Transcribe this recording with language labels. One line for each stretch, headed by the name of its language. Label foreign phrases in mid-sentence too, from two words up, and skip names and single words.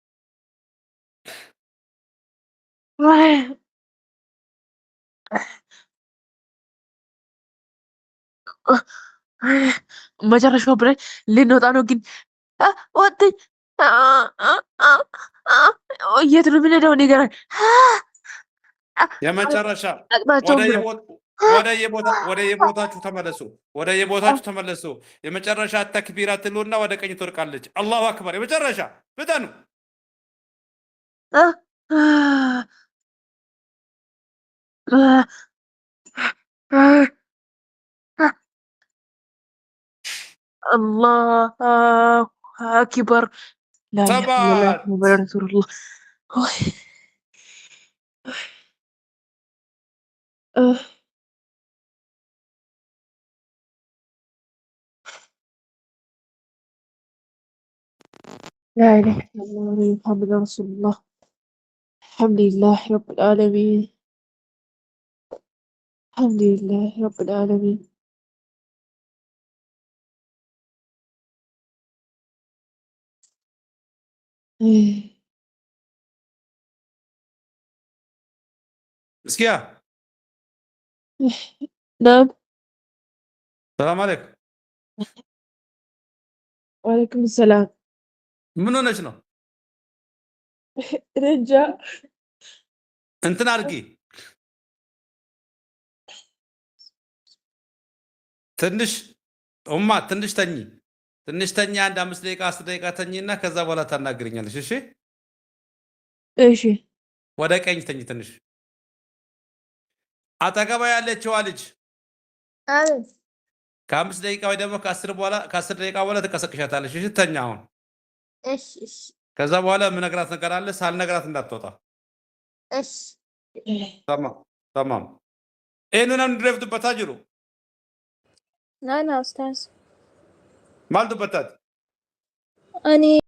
Amharic: መጨረሻው ብሬ ልንወጣ ነው ግን ወጥኝ የት ነው የምንሄደው? ንገረኝ። የመጨረሻ አቅጣጫውን ብለው ወደ የቦታችሁ ተመለሱ። ወደ የቦታችሁ ተመለሱ። የመጨረሻ ተክቢራ ትሉና ወደ ቀኝ ትወርቃለች።
Arabic: الله أكبر።
Amharic: የመጨረሻ ፍጠኑ።
Arabic: الله أكبر. لا إله إلا الله 7 محمد رسول الله. آه. لا إله إلا الله محمد رسول الله. الحمد لله رب العالمين. الحمد لله رب العالمين.
Amharic: እስኪያ
Arabic: نعم. سلام عليكم። وعليكم السلام.
Amharic: ምን ሆነች ነው?
Arabic: رجع
Amharic: እንትን አድርጊ ትንሽ ትንሽ ተኝ። ትንሽ ተኝ። አንድ 5 ደቂቃ 10 ደቂቃ ተኝና ከዛ በኋላ ታናግረኛለሽ። እሺ
Arabic: ايش
Amharic: ወደ ቀኝ ተኝ ትንሽ። አጠገባ ያለችዋ ልጅ አቤት። ከ5 ደቂቃ ወይ ደግሞ ከ10 ደቂቃ በኋላ ትቀሰቅሻታለሽ። እሺ ተኛ አሁን። እሺ እሺ ከዛ በኋላ የምነግራት ነገር አለ። ሳልነግራት እንዳትወጣ። እሺ ተማም ይህንን እንድረፍትበት አጅሩ
Arabic: لا لا أستاذ ማል ዱበታት أني